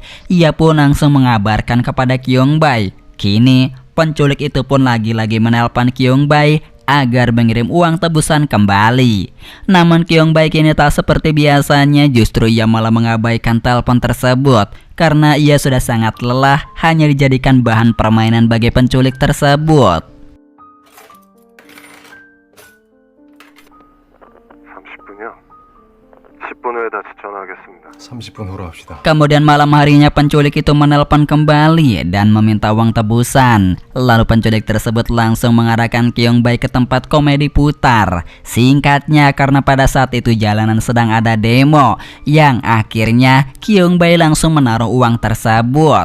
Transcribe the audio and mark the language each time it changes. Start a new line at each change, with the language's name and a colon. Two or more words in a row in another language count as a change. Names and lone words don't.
Indonesian: Ia pun langsung mengabarkan kepada Kyung-bae. Kini penculik itu pun lagi-lagi menelpon Kyung-bae agar mengirim uang tebusan kembali. Namun Kyung-bae kini tak seperti biasanya, justru ia malah mengabaikan telepon tersebut karena ia sudah sangat lelah hanya dijadikan bahan permainan bagi penculik tersebut.
Korean: 30분이요? 10분 후에 다시 전화하겠습니다. 30분 후로 합시다.
Indonesian: Kemudian malam harinya penculik itu menelpon kembali dan meminta uang tebusan. Lalu penculik tersebut langsung mengarahkan Kyung-bae ke tempat komedi putar. Singkatnya karena pada saat itu jalanan sedang ada demo, yang akhirnya Kyung-bae langsung menaruh uang tersebut.